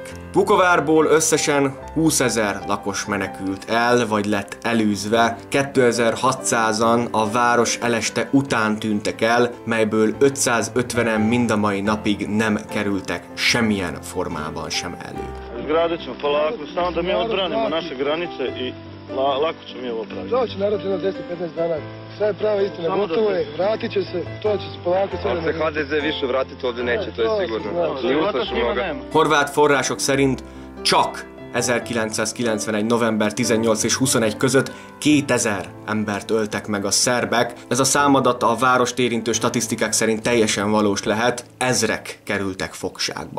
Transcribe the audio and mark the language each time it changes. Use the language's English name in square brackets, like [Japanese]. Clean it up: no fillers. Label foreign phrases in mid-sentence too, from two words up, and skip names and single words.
[Hungarian] Vukovárból összesen 20 000 lakos menekült el, vagy lett elűzve, 2600-an a város eleste után tűntek el, melyből 550-en mind a mai napig nem kerültek semmilyen formában sem elő. [Croatian] Izgradit ćemo polako, samo da mi odbranimo naše granice i lako ćemo mi ovo praviti. Doći narod na 10-15 dana. Sve je prava istina, gotovo je, vratit će se, to će se polako sve da... Ali se HDZ više vratiti ovdje neće, to je sigurno. Ni ustašoga. [Hungarian] Horvát források szerint csak 1991. november 18 és 21 között 2000 embert öltek meg a szerbek. Ez a számadat a várost érintő statisztikák szerint teljesen valós lehet, ezrek kerültek fogságba.